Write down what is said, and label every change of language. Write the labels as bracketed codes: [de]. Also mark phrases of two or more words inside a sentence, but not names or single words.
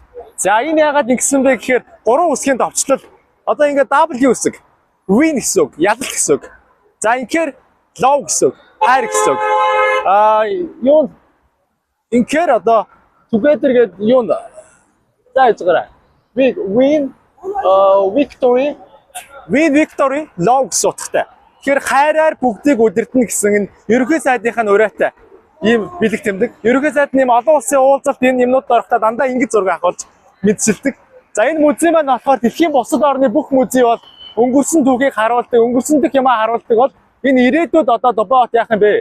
[mn] За энэ яагаад ингэсэн бэ гэхээр 3 үсгийн товчлол. Одоо ингээд W үсэг, win гэсэн үг, ялалт гэсэн үг. За инхээр love гэсэн үг, хайр гэсэн үг. Юу инхээр одоо together гэдэг юу за яагаад [en] win victory love [mn] гэсэн утгатай. Тэгэхээр хайраар бүгдийг удирдна гэсэн энэ ерөнхий сайдынхаа ураатай ийм бэлэг тэмдэг. Ерөнхий сайд нэм олон улсын уулзалт энэ юмнууд орохдоо дандаа ингэж зураг авах болж мэдчилдэг. За энэ музей маань болохоор дэлхийн бусад орны бүх музей бол өнгөрсөн түүхийг харуулдаг, өнгөрсөн дэх юмаа харуулдаг бол энэ ирээдүйд одоо Дубай хот яах юм бэ?